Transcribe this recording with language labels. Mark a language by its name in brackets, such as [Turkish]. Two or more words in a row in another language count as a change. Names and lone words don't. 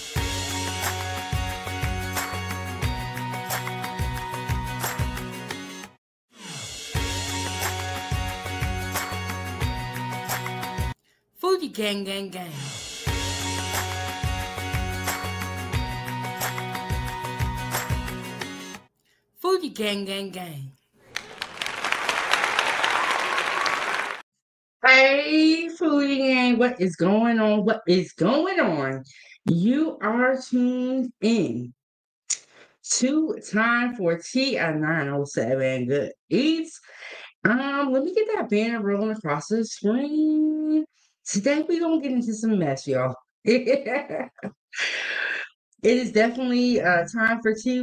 [English] Foodiegang, gang, gang. Foodiegang, gang, gang. Hey, Foodiegang, what is going on? What is going on? You are tuned in to Time for Tea at 9:07. Good eats. Let me get that banner rolling across the screen. Today we're gonna get into some mess, y'all. It is definitely time for tea.